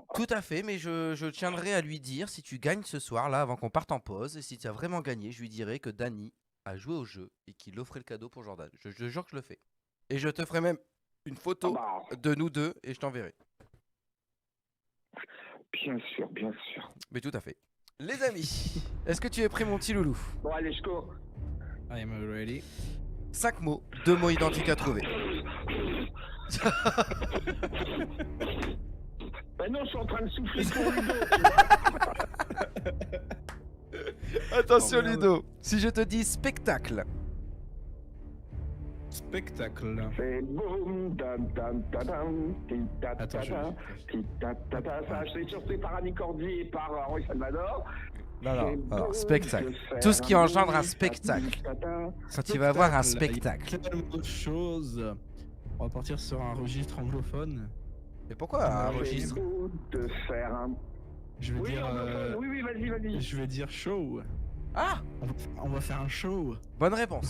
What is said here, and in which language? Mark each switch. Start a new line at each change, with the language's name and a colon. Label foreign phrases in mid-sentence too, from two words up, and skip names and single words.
French: Tout à fait, mais je tiendrai à lui dire, si tu gagnes ce soir, là, avant qu'on parte en pause, et si tu as vraiment gagné, je lui dirai que Danny a joué au jeu et qu'il offrait le cadeau pour Jordan. Je jure que je le fais. Et je te ferai même une photo Ah bah, de nous deux et je t'enverrai. bien sûr. Mais tout à fait. Les amis, est-ce que tu es prêt, mon petit loulou? Bon, allez, je cours.
English: I am ready.
French: 5 mots, 2 mots identiques à trouver. Ben non, je suis en train de souffler pour Ludo, tu vois. Attention Oh, merde. Ludo, si je te dis spectacle. Spectacle. C'est boum, dam, dam, tadam, Attends, ti-ta-ta-ta, ti-ta-ta-ta. Ça, c'est chanté par Annie Cordy et par Henri Salvador. Non, C'est non, beau alors spectacle. de faire Tout ce qui engendre un bruit, spectacle. ta-ti-ta-ta. Quand tu vas avoir un Il y a spectacle. tellement de choses. On va partir sur un registre anglophone. Mais pourquoi un C'est registre? C'est beau de faire un... Je vais Oui, dire. oui, vas-y, vas-y. Je vais dire show. Ah, On va faire un show. bonne réponse.